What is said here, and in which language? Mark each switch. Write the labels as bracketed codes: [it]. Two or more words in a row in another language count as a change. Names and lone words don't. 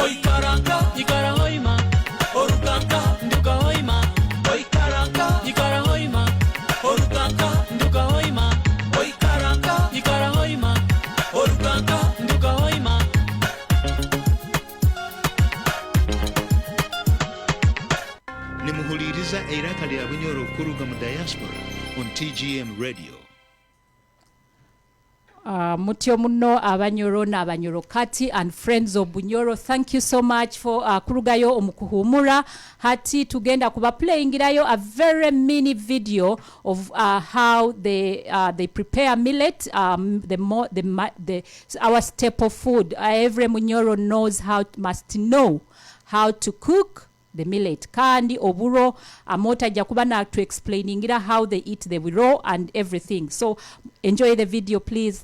[nyo] Oikaranga, Ikara Hoima, Orukanga, Nduga Hoima, Oikaranga, Ikara Hoima, Orukanga, Nduga Hoima, Oikaranga, Ikara Hoima, Orukanga, Nduga Hoima. Nimuhuliriza iraka lya Bunyoro kuruga mu diaspora on TGM Radio. Mutyo muno Abanyoro n'Abanyoro-Kati [en] and friends of Bunyoro, thank you so much for [nyo] kurugayo omukuhumura. Hati tugenda kuba [en] playing irayo a very mini video of how they prepare millet, our staple food. Every Bunyoro must know how to cook the millet. [nyo] Kandi oburo Amooti jakuba na [en] to explaining how they eat the raw and everything. So enjoy the video, please.